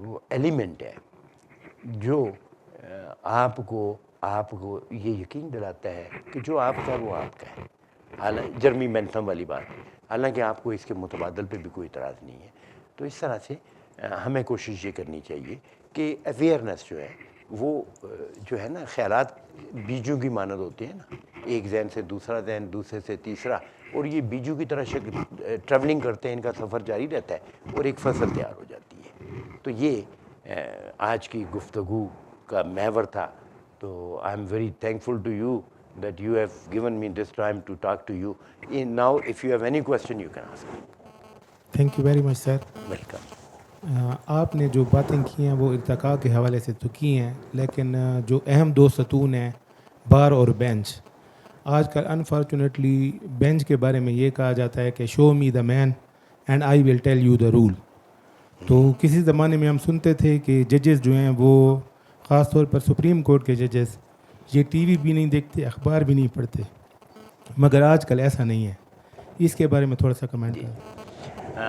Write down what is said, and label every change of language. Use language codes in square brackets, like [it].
[ur] Element ہے جو آپ کو یہ یقین دلاتا ہے کہ جو آپ کا وہ آپ کا ہے، حالانکہ جرمی بینتھم والی بات، حالانکہ آپ کو اس کے متبادل پہ بھی کوئی اعتراض نہیں ہے۔ تو اس طرح سے ہمیں کوشش یہ کرنی چاہیے کہ اویئرنیس جو ہے وہ جو ہے نا، خیالات بیجوں کی مانند ہوتے ہیں نا، ایک ذہن سے دوسرا ذہن، دوسرے سے تیسرا، اور یہ بیجوں کی طرح ٹریولنگ کرتے ہیں، ان کا سفر جاری رہتا ہے اور ایک فصل تیار ہو جاتی ہے۔ تو یہ آج کی گفتگو کا محور تھا۔ تو [en] I am very thankful to you that you have given me this time to talk to you. Now if you have any question you can ask me. Thank you very much sir. Welcome. [ur] آپ نے جو باتیں کی ہیں وہ ارتقاء کے حوالے سے تو کی ہیں، لیکن جو اہم دو ستون ہیں بار اور بینچ، آج کل انفارچونیٹلی بینچ کے بارے میں یہ کہا جاتا ہے کہ [en] Show me the man and I will tell you the rule. [ur] تو کسی زمانے میں ہم سنتے تھے کہ ججز جو ہیں وہ خاص طور پر سپریم کورٹ کے ججز یہ ٹی وی بھی نہیں دیکھتے، اخبار بھی نہیں پڑھتے، مگر آج کل ایسا نہیں ہے۔ اس کے بارے میں تھوڑا سا کمنٹ کریں۔